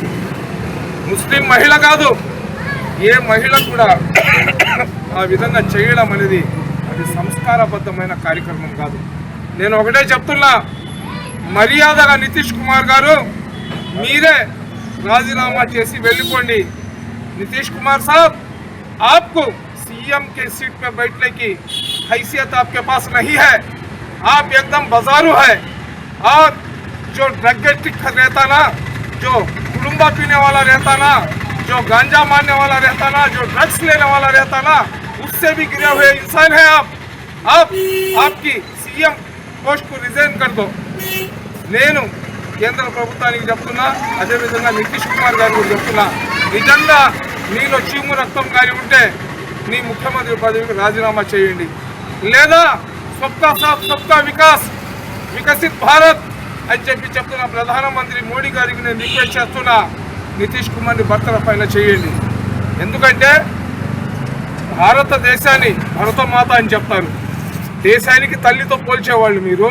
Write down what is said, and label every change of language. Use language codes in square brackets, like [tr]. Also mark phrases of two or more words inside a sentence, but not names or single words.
[te] ముస్లిం మహిళ కాదు, ఏ మహిళ కూడా ఆ విధంగా చేయడం అనేది అది సంస్కారబద్ధమైన కార్యక్రమం కాదు. నేను ఒకటే చెప్తున్నా, మర్యాదగా నితీష్ కుమార్ గారు మీరే రాజీనామా చేసి వెళ్ళిపోండి. [hi] नीतीश कुमार साहब, आपको सीएम के सीट पे बैठने की हैसियत आपके पास नहीं है। आप एकदम बाजारू है। और जो ड्रग एडिक्ट रहता ना, जो कुलुम्बा पीने वाला रहता ना, जो गांजा मारने वाला रहता ना, जो ड्रग्स लेने वाला रहता ना, उससे भी गिरे हुए इंसान है आप। आपकी सीएम पोस्ट को रिज़ाइन कर दो। [te] నేను కేంద్ర ప్రభుత్వానికి చెప్తున్నా, అదేవిధంగా నితీష్ కుమార్ గారు కూడా చెప్తున్నా, నిజంగా నీలో చీము రక్తం కానీ ఉంటే నీ ముఖ్యమంత్రి పదవికి రాజీనామా చేయండి, లేదా [hi] सबका साथ सबका विकास विकसित भारत [te] అని చెప్తున్న ప్రధానమంత్రి మోడీ గారికి నేను రిక్వెస్ట్ చేస్తున్నా, నితీష్ కుమార్ని బర్తరఫ్ అయినా చేయండి. ఎందుకంటే భారతదేశాన్ని భరతమాత అని చెప్తారు, దేశానికి తల్లితో పోల్చేవాళ్ళు మీరు.